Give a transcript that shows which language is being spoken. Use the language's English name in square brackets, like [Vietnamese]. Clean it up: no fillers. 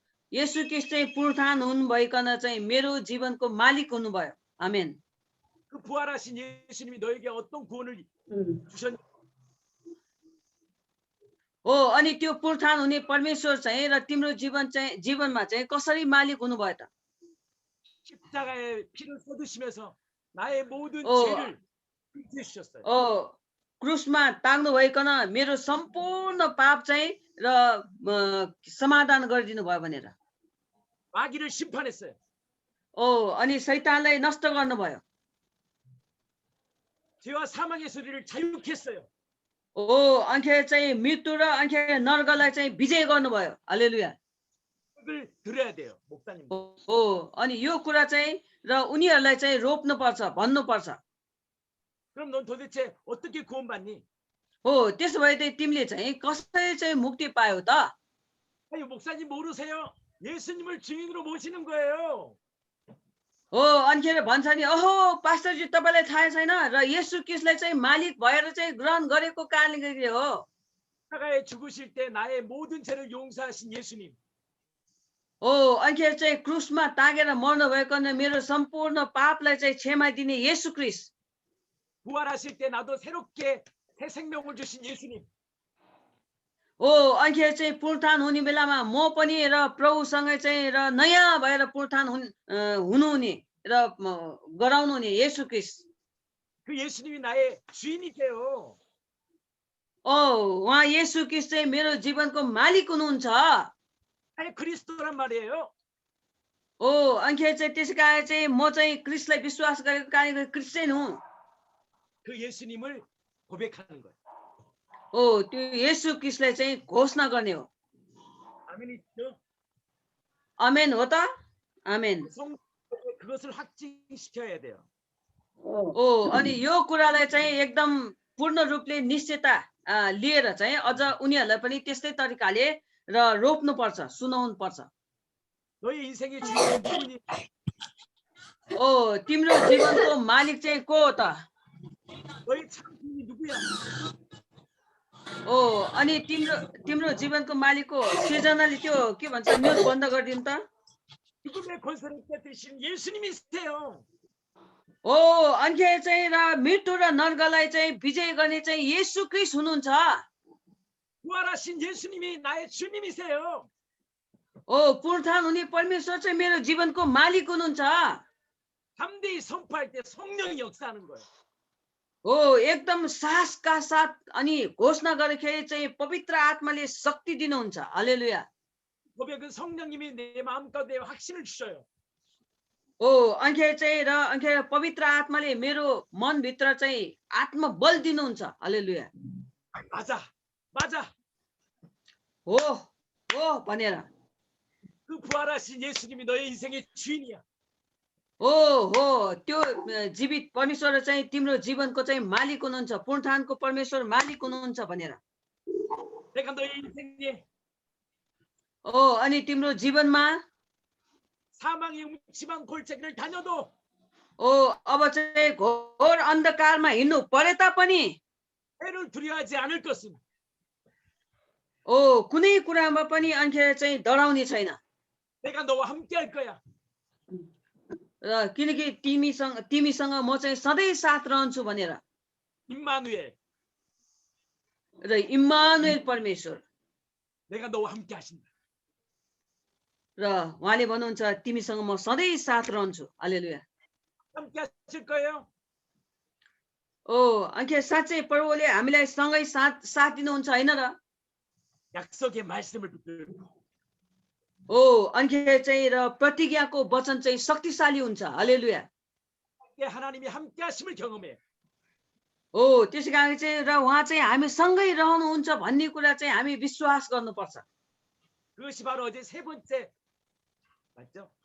[Nepali] येशू ख्रीष्ट चाहिँ पुनरुत्थान हुनुभइकन चाहिँ मेरो जीवनको मालिक हुनुभयो आमेन [Korean] 그 부활하신 예수님이 너에게 어떤 구원을 주셨니? [Nepali] अनि त्यो पुनरुत्थान हुने परमेश्वर चाहिँ र तिम्रो जीवनमा चाहिँ कसरी मालिक हुनुभयो त [Korean] 십자가에 피를 쏟으시면서 나의 모든 죄를 씻어 주셨어요. [Nepali] क्रुसमा ताग्नु भइकन मेरो सम्पूर्ण पाप चाहिँ र समाधान गरिदिनु भयो भनेर [Korean] 마귀를 심판했어요. [Nepali] अनि शैतानलाई नष्ट गर्नुभयो [Korean] 죄와 사망의 소리를 자유케 했어요. [Nepali] अनिखेर चाहिँ मृत्यु र अनिखेर नर्कलाई चाहिँ विजय गर्नुभयो हालेलुया [Korean] 그걸 들어야 돼요, 목사님. [Nepali] अनि यो कुरा चाहिँ र उनीहरूलाई चाहिँ रोप्नुपर्छ भन्नुपर्छ [Korean] 그럼 넌 도대체 어떻게 구원받니? [Nepali] त्यसो भए चाहिँ तिमीले चाहिँ कसरी चाहिँ मुक्ति पायौ त [Korean] 아니 목사님 모르세요? 예수님을 주인으로 모시는 거예요. [Nepali] अनिखेर भन्छ नि अहो पास्टरजी तपाईलाई थाहा छैन र येशू ख्रीष्टलाई चाहिँ मालिक भएर चाहिँ ग्रहण गरेको कारणले हो [Korean] 십자가에 죽으실 때 나의 모든 죄를 용서하신 예수님. [Nepali] अनिखेर चाहिँ क्रुसमा तागेर मर्नु भइकन मेरो सम्पूर्ण पापलाई चाहिँ क्षमा दिने येशू ख्रीष्ट [Korean] 부활하실 때 나도 새롭게 새 생명을 주신 예수님. [Nepali] अनिखेर चाहिँ पुनरुत्थान हुने बेलामा म पनि र प्रभुसँगै चाहिँ र नयाँ भएर पुनरुत्थान हुनुहुने र गराउनु हुने येशू ख्रीष्ट [Korean] 그 예수님이 나의 주인이세요. [Nepali] उहाँ येशू ख्रीष्ट चाहिँ मेरो जीवनको मालिक हुनुहुन्छ [Korean] 나의 그리스도란 말이에요. [Nepali] अनिखेर चाहिँ त्यसै कारण चाहिँ म चाहिँ क्रिस्टलाई विश्वास गरेको कारण क्रिस्चियन हुँ [Korean] 그 예수님을 고백하는 거예요. [Nepali] त्यो येशू ख्रीष्टलाई चाहिँ घोषणा गर्ने हो [Korean] 아멘이죠? [Nepali] आमेन हो त आमेन [Korean] 그것을 확증시켜야 돼요. [Nepali] अनि यो कुरालाई चाहिँ एकदम पूर्ण रूपले निश्चयता लिएर चाहिँ अझ उनीहरूलाई पनि त्यस्तै तरिकाले र रोप्नु पर्छ सुनाउनु पर्छ [Korean] 너희 인생의 주인은 누구니? [Nepali] तिम्रो जीवनको मालिक चाहिँ को हो त [Korean] 너희 참 주인이 누구야? [Nepali] अनि तिम्रो जीवनको मालिकको सिर्जनाले त्यो के भन्छ न्युज बन्द गरिदिनु त [Korean] 죽음의 권세를 깨뜨리신 예수님이세요. [Nepali] अनिखेर चाहिँ र मृत्यु र नर्कलाई चाहिँ विजय गर्ने चाहिँ येशू ख्रीष्ट हुनुहुन्छ [Korean] 부활하신 예수님이 나의 주님이세요. [Nepali] पुनरुत्थान हुने परमेश्वर चाहिँ मेरो जीवनको मालिक हुनुहुन्छ [Korean] 담대히 선포할 때 성령이 역사하는 거예요. [Nepali] हो एकदम साहसका साथ अनि घोषणा गर्दाखेरि चाहिँ पवित्र आत्माले शक्ति दिनुहुन्छ हालेलुया [Korean] 고백은 성령님이 내 마음 가운데 확신을 주셔요. [Nepali] हो अनि चाहिँ र अनि पवित्र आत्माले मेरो मनभित्र चाहिँ आत्मबल दिनुहुन्छ हालेलुया [Korean] 맞아, 맞아. [Nepali] हो हो भनेर [Korean] 그 부활하신 예수님이 너의 인생의 주인이야. [Nepali] हो त्यो जीवित परमेश्वर चाहिँ तिम्रो जीवनको चाहिँ मालिक हुनुहुन्छ पुनरुत्थानको परमेश्वर मालिक हुनुहुन्छ भनेर [Korean] 내가 너의 인생에 [Nepali] अनि तिम्रो जीवनमा [Korean] 사망의 음침한 골짜기를 다녀도 [Nepali] अब चाहिँ घोर अन्धकारमा हिँड्नु परे तापनि [Korean] 해를 두려워하지 않을 것은 [Nepali] कुनै कुरामा पनि अनि चाहिँ डराउने छैन [Korean] 내가 너와 함께 할 거야. [Nepali] र किनकि तिमीसँग म चाहिँ सधैँ साथ रहन्छु भनेर [Korean] 임마누엘, [Nepali] र इम्मानुएल परमेश्वर [Korean] 내가 너와 함께 하신다. [Nepali] र उहाँले भन्नुहुन्छ तिमीसँग म सधैँ साथ रहन्छु हालेलुया [Korean] 함께 하실 거예요. [Nepali] अनि साँच्चै प्रभुले हामीलाई सँगै साथ दिनुहुन्छ होइन र [Korean] 약속의 말씀을 붙들고 [Nepali] अनि चाहिँ र प्रतिज्ञाको वचन चाहिँ शक्तिशाली हुन्छ हालेलुया [Korean] 하나님이 함께 하심을 경험해. [Nepali] त्यसै कारण चाहिँ र उहाँ चाहिँ हामी सँगै रहनुहुन्छ भन्ने कुरा चाहिँ हामी विश्वास गर्नुपर्छ [Korean] 그것이 바로 어제 세 번째 맞죠?